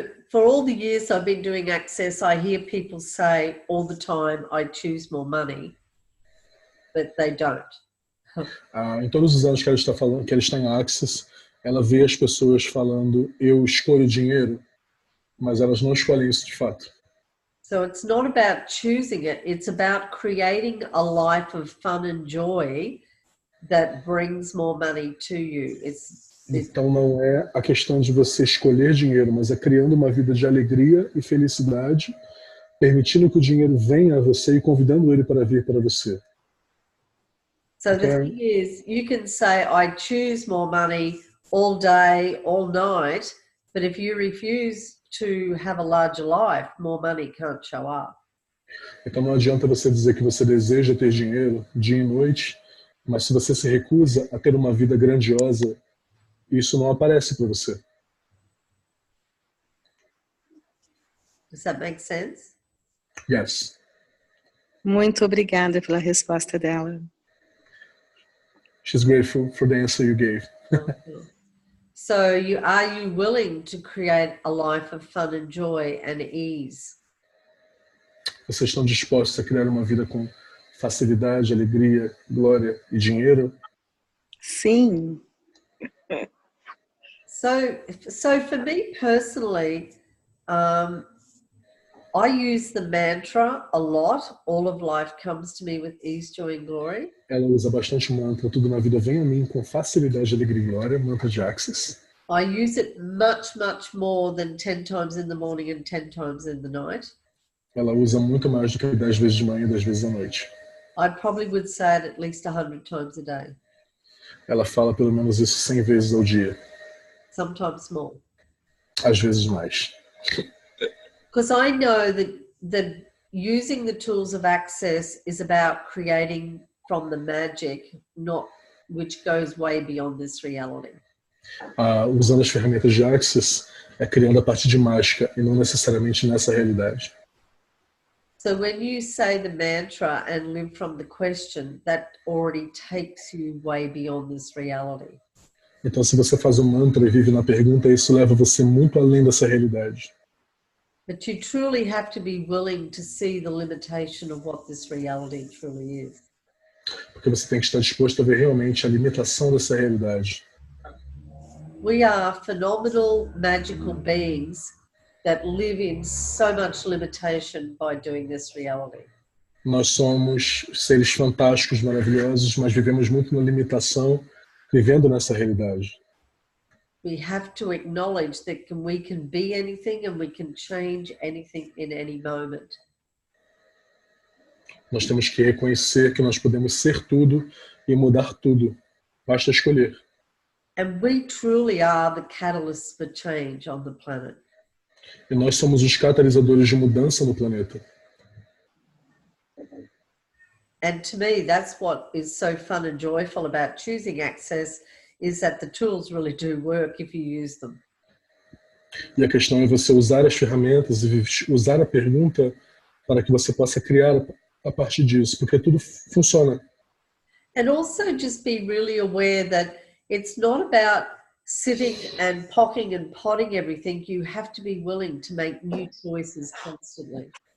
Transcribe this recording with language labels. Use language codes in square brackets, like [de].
[en] For all the years I've been doing Access, I hear people say all the time, I choose more money, but they don't. [pt] Em todos os anos que ela está falando, que ela está em Access, ela vê as pessoas falando, eu escolho dinheiro, mas elas não escolhem isso de fato. [en] So it's not about choosing it, it's about creating a life of fun and joy that brings more money to you. [pt] Então não é a questão de você escolher dinheiro, mas é criando uma vida de alegria e felicidade, permitindo que o dinheiro venha a você e convidando ele para vir para você. [en] So the thing is, you can say, I choose more money all day, all night, but if you refuse to have a larger life, more money can't show up. [pt] Então não adianta você dizer que você deseja ter dinheiro dia e noite, mas se você se recusa a ter uma vida grandiosa, isso não aparece para você. [en] Does that make sense? Yes. [pt] Muito obrigada pela resposta dela. [en] She's grateful for the answer you gave. So are you willing to create a life of fun and joy and ease? [pt] Vocês estão dispostos a criar uma vida com facilidade, alegria, glória e dinheiro? Sim. [en] So for me personally, I use the mantra a lot. All of life comes to me with ease, joy and glory. [pt] Ela usa bastante mantra. Tudo na vida vem a mim com facilidade, alegria e glória. Mantra de Access. [en] I use it much, much more than 10 times in the morning and 10 times in the night. [pt] Ela usa muito mais do que 10 vezes de manhã e 10 vezes à noite. [en] I probably would say it at least 100 times a day. [pt] Ela fala pelo menos isso 100 vezes ao dia. [en] Sometimes more. [pt] Às vezes mais. [en] Because I know that using the tools of access is about creating from the magic, not which goes way beyond this reality. [pt] Usando as ferramentas de Access é criando a partir de mágica e não necessariamente nessa realidade. [en] So when you say the mantra and live from the question, that already takes you way beyond this reality. [pt] Então, se você faz o mantra e vive na pergunta, isso leva você muito além dessa realidade. [en] But you truly have to be willing to see the limitation of what this reality truly is. [pt] Porque você tem que estar disposto a ver realmente a limitação dessa realidade. [en] We are phenomenal, magical beings that live in so much limitation by doing this reality. [pt] Nós somos seres fantásticos, maravilhosos, mas vivemos muito na limitação, vivendo nessa realidade. [en] We have to acknowledge that we can be anything and we can change anything in any moment. [pt] Nós temos que reconhecer que nós podemos ser tudo e mudar tudo. Basta escolher. [en] And we truly are the catalysts for change on the planet. [pt] E nós somos os catalisadores de mudança no planeta. [en] And to me, that's what is so fun and joyful about choosing access, is that the tools really do work if you use them. [pt] E a questão é você usar as ferramentas e usar a pergunta para que você possa criar a partir disso, porque tudo funciona. [en] And also just be really aware that it's not about sitting and pocking and potting everything. You have to be willing to make new choices constantly.